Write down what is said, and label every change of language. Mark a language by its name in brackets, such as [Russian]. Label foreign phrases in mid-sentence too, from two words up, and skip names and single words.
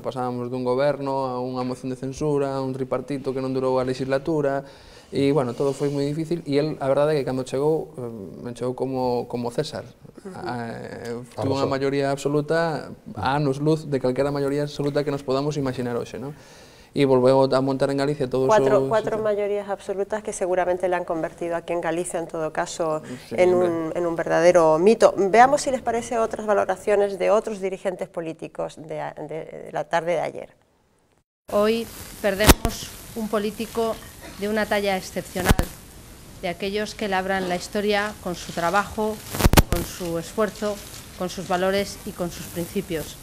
[Galician] Pasábamos dun goberno a unha moción de censura, a un tripartito que non durou a legislatura, e, bueno, todo foi moi difícil, e el, a verdade é que cando chegou, chegou como César. Tuvo unha maioría absoluta, a anos luz de calquera maioría absoluta que nos podamos imaginar hoxe, non? Y volveu a montar en Galicia todos [Spanish] cuatro mayorías absolutas que seguramente le han convertido aquí en Galicia, en todo caso, en un verdadero mito. Veamos si les parece otras valoraciones de otros dirigentes políticos de la tarde de ayer. Hoy perdemos un político de una talla excepcional, de aquellos que labran la historia con su trabajo, con su esfuerzo, con sus valores y con sus principios.